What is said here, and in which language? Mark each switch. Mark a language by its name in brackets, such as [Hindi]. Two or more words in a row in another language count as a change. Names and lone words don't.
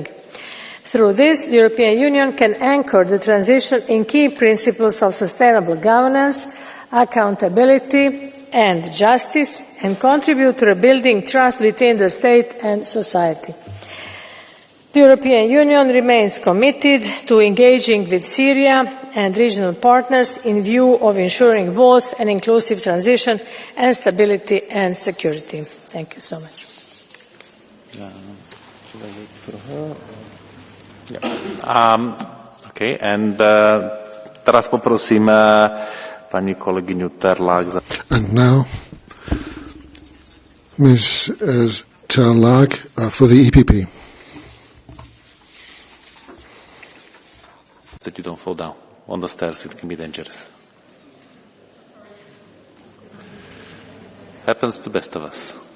[English] Through this, the European Union can anchor the transition in key principles of sustainable governance, accountability and justice, and contribute to rebuilding trust between the state and society. The European Union remains committed to engaging with Syria and regional partners in view of ensuring both an inclusive transition and stability and security. Thank you so much. [Slovak] Teraz poprosím pani kolegyňu Terlák. [English] And now, Ms. Terlák for the EPP. That you don't fall down on the stairs, it can be dangerous. Happens to best of us.